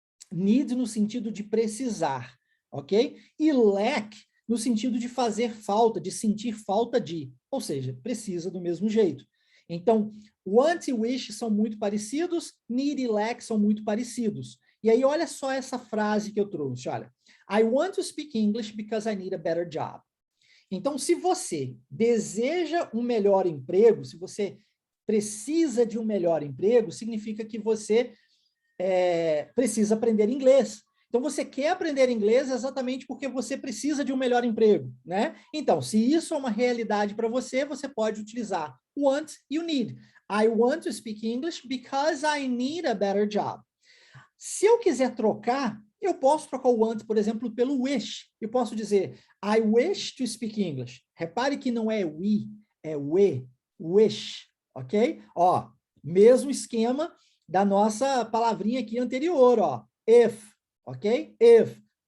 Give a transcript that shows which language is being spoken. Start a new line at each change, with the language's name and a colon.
Portuguese: Need no sentido de precisar, ok? E lack no sentido de fazer falta, de sentir falta de, ou seja, precisa do mesmo jeito. Então, want e wish são muito parecidos, need e lack são muito parecidos. E aí, olha só essa frase que eu trouxe, olha.
English: I want to speak English because I need a better job.
Portuguese: Então, se você deseja um melhor emprego, se você precisa de um melhor emprego, significa que você precisa aprender inglês. Então, você quer aprender inglês exatamente porque você precisa de um melhor emprego, né? Então, se isso é uma realidade para você, você pode utilizar want e o need.
English: I want to speak English because I need a better job.
Portuguese: Se eu quiser trocar, eu posso trocar o want, por exemplo, pelo wish. Eu posso dizer,
English: I wish to speak English.
Portuguese: Repare que não é we, é we, wish, ok? Ó, mesmo esquema da nossa palavrinha aqui anterior, ó, if, ok? If.